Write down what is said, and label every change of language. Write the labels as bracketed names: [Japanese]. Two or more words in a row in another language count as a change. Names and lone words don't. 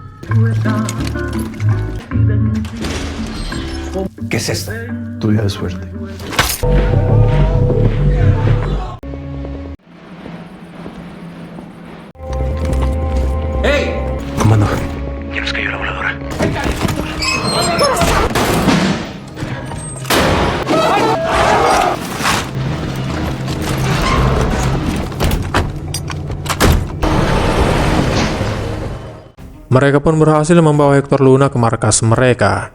[Spanish] ¿Qué es esto? Tu día de suerte. Comando. Ya nos cayó la voladora. [Indonesian] Mereka pun berhasil membawa Hector Luna ke markas mereka.